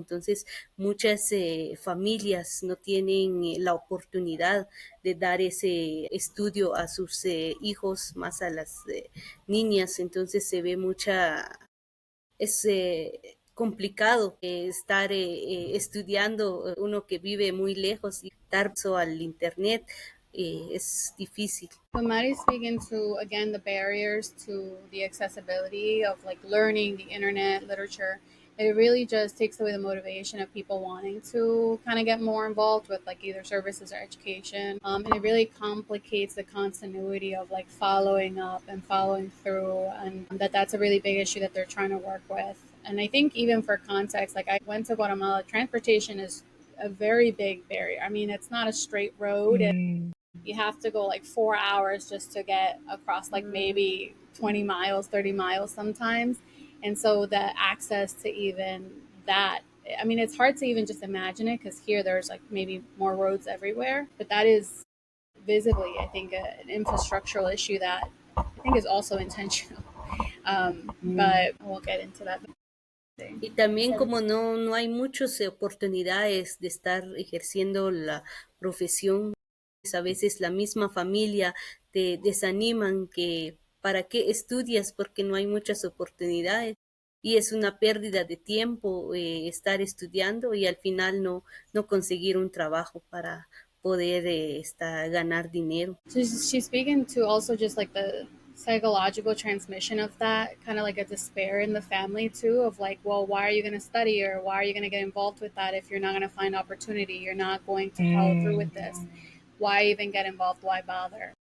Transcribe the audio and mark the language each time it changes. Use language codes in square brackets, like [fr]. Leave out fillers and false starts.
[es] Entonces muchas familias no tienen la oportunidad de dar ese estudio a sus hijos, más a las niñas. Entonces se ve es complicado estar estudiando, uno que vive muy lejos y dar al Internet es difícil. [en] So Maddie's speaking to, again, the barriers to the accessibility of like learning, the internet, literature. it really just takes away the motivation of people wanting to kind of get more involved with like either services or education. And it really complicates the continuity of like following up and following through, and that's a really big issue that they're trying to work with. And I think even for context, like I went to Guatemala, transportation is a very big barrier. I mean, it's not a straight road. You have to go like 4 hours just to get across like maybe 20 miles, 30 miles sometimes. And so the access to even that, I mean, it's hard to even just imagine it because here there's like maybe more roads everywhere, but that is visibly, I think, an infrastructural issue that I think is also intentional. But we'll get into that. [es] Y también como no hay muchas oportunidades de estar ejerciendo la profesión, pues, a veces la misma familia te desaniman que para qué estudias porque no hay muchas oportunidades y es una pérdida de tiempo estar estudiando y al final no conseguir un trabajo para poder ganar dinero. [en] So she's speaking to also just like the psychological transmission of that, kind of like a despair in the family too, of like, well, why are you going to study or why are you going to get involved with that if you're not going to find opportunity? You're not going to follow through with this. Why even get involved? Why bother?